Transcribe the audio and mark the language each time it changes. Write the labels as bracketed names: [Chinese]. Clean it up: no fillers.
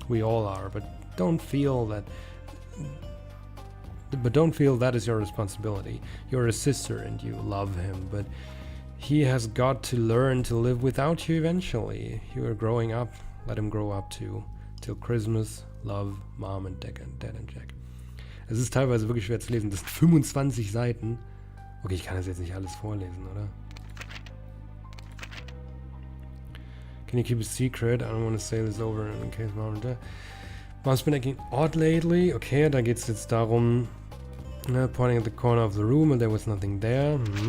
[English] We all are, but don't feel that is your responsibility. You're a sister and you love him, but he has got to learn to live without you eventually. You are growing up. Let him grow up too. Till Christmas, love, Mom and Dad and Jack. [German] Es ist teilweise wirklich schwer zu lesen. Das sind 25 Seiten. Okay, ich kann das jetzt nicht alles vorlesen, oder? [English] Can you keep a secret? I don't want to say this over in case Mom and Dad. Mom's been acting odd lately. [German] Okay, da geht es jetzt darum, [English] pointing at the corner of the room and there was nothing there.